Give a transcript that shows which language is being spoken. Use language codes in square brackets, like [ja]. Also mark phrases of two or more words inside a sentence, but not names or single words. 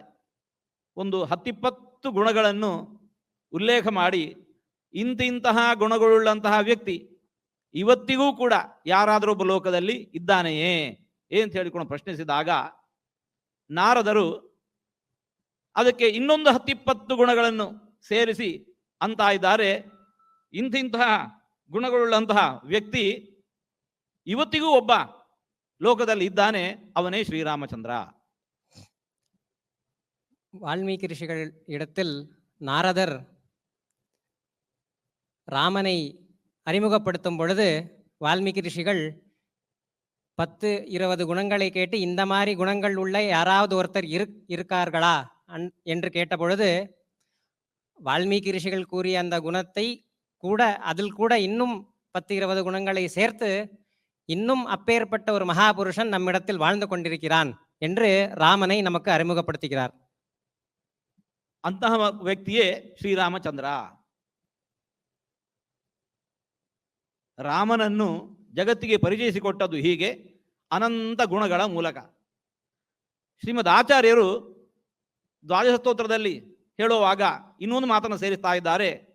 [kn] ಒಂದು 10-20 ಗುಣಗಳನ್ನು ಉಲ್ಲೇಖ ಮಾಡಿ, ಇಂತಿಂತಹ ಗುಣಗಳುಳ್ಳಂತಹ ವ್ಯಕ್ತಿ ಇವತ್ತಿಗೂ ಕೂಡ ಯಾರಾದರೂ ಒಬ್ಬ ಲೋಕದಲ್ಲಿ ಇದ್ದಾನೆಯೇ ಅಂತ ಹೇಳಿಕೊಂಡು ಪ್ರಶ್ನಿಸಿದಾಗ ನಾರದರು ಅದಕ್ಕೆ ಇನ್ನೊಂದು 10-20 ಗುಣಗಳನ್ನು ಸೇರಿಸಿ ಅಂತ ಇದ್ದಾರೆ, ಇಂತಿಂತಹ ಗುಣಗಳುಳ್ಳಂತಹ ವ್ಯಕ್ತಿ ಇವತ್ತಿಗೂ ಒಬ್ಬ ಲೋಕದಲ್ಲಿ ಇದ್ದಾನೆ, ಅವನೇ ಶ್ರೀರಾಮಚಂದ್ರ. [ta] வால்மீகி ரிஷிகள் இடத்தில் நாரதர் ராமனை அறிமுகப்படுத்தும் பொழுது வால்மீகி ரிஷிகள் 10-20 குணங்களை கேட்டு இந்த மாதிரி குணங்கள் உள்ள யாராவது ஒருத்தர் இருக்கார்களா என்று கேட்ட பொழுது வால்மீகி ரிஷிகள் கூறிய அந்த குணத்தை கூட அதில் கூட இன்னும் 10-20 குணங்களை சேர்த்து இன்னும் அப்பேற்பட்ட ஒரு மகாபுருஷன் நம்மிடத்தில் வாழ்ந்து கொண்டிருக்கிறான் என்று ராமனை நமக்கு அறிமுகப்படுத்துகிறார். [kn] ಅಂತಹ ವ್ಯಕ್ತಿಯೇ ಶ್ರೀರಾಮಚಂದ್ರ. ರಾಮನನ್ನು ಜಗತ್ತಿಗೆ ಪರಿಚಯಿಸಿಕೊಟ್ಟದ್ದು ಹೀಗೆ ಅನಂತ ಗುಣಗಳ ಮೂಲಕ. ಶ್ರೀಮದ್ ಆಚಾರ್ಯರು ದ್ವಾದಶ ಸ್ತೋತ್ರದಲ್ಲಿ ಹೇಳುವಾಗ ಇನ್ನೊಂದು ಮಾತನ್ನು ಸೇರಿಸ್ತಾ ಇದ್ದಾರೆ.